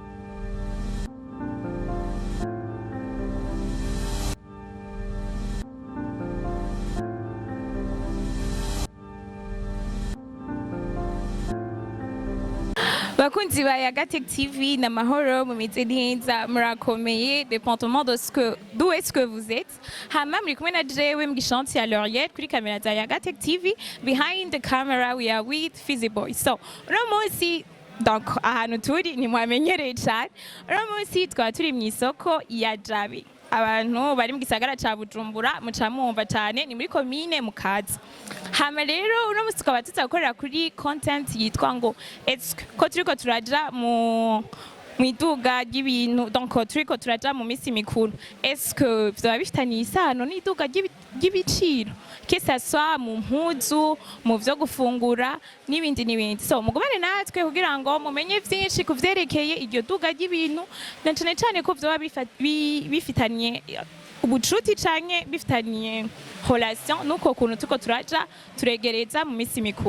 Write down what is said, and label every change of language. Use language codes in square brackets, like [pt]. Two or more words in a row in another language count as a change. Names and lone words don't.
[rn] Bakunzi ba Yaga TV na mahoro mumeze neza murakomeye [fr] dépendamment de d'où est-ce que vous êtes. [rn] Hama muri kumwe na jewe mgishanti ya Lauriette kuri kamera za Yaga TV. [en] Behind the camera we are with Fizzy Boy. [rn] So uno munsi donc ahantu turi ni mwamenyereye cyane. Uno munsi twaba turi mu isoko ya Jabe. Abantu bari mu gisagara ca Bujumbura muca mwumva cyane ni muri commune Mukaza. Hama rero uno munsi twaba tuzakorera kuri content yitwa ngo ko turiko turaja mu iduga ry'ibintu donc turiko turaja mu misi mikuru. [fr] Est-ce que [rn] vyoba bifitaniye isano n'iduga ry'ibiciro [fr] que ça soit [rn] mu mpuzu mu vyo gufungura n'ibindi. So mugumane natwe kugira ngo mumenye vyinshi kuvyerekeye iryo duga ry'ibintu na cane ko vyoba bifitaniye ubucuti canke bifitaniye relation nuko kuntu tuko turaja turegereza mu misi mikuru.